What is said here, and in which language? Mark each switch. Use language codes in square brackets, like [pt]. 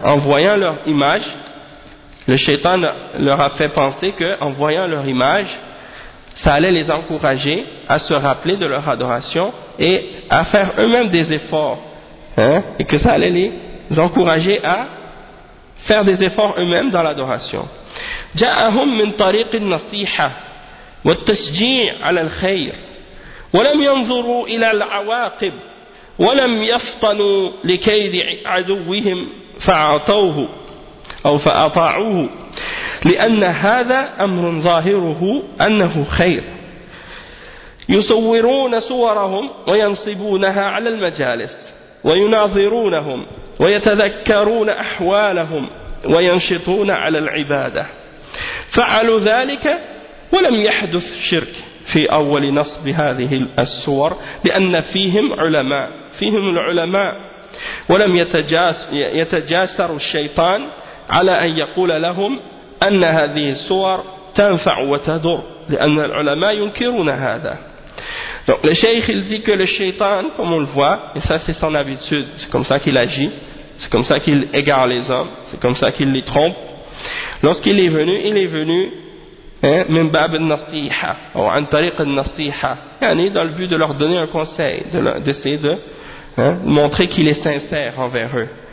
[fr] En voyant leur image, le shaitan leur a fait penser qu'en voyant leur image, ça allait les encourager à se rappeler de leur adoration et à faire eux-mêmes des efforts. Hein? Et que ça allait les encourager à faire des efforts eux-mêmes dans l'adoration. [ar] جاءهم من طريق النصيحة والتشجيع على الخير ولم ينظروا إلى العواقب ولم يفطنوا لكيد عدوهم فأعطوه أو فأطاعوه لأن هذا أمر ظاهره أنه خير يصورون صورهم وينصبونها على المجالس ويناظرونهم ويتذكرون أحوالهم وينشطون على العبادة فعلوا ذلك ولم يحدث شرك في أول نصب هذه الصور لأن فيهم علماء فيهم العلماء ولم يتجاسر الشيطان على أن يقول لهم أن هذه الصور تنفع وتضر لأن العلماء ينكرون هذا. [fr] Donc le cheikh il dit que le shaitan, comme on le voit, et ça c'est son habitude, c'est comme ça qu'il agit, c'est comme ça qu'il égare les hommes, c'est comme ça qu'il les trompe. Lorsqu'il est venu, il est venu [ar] min bab al-nasiha [fr] ou [ar] an tariq al-nasiha, [fr] dans le but de leur donner un conseil, d'essayer de montrer qu'il est sincère envers eux.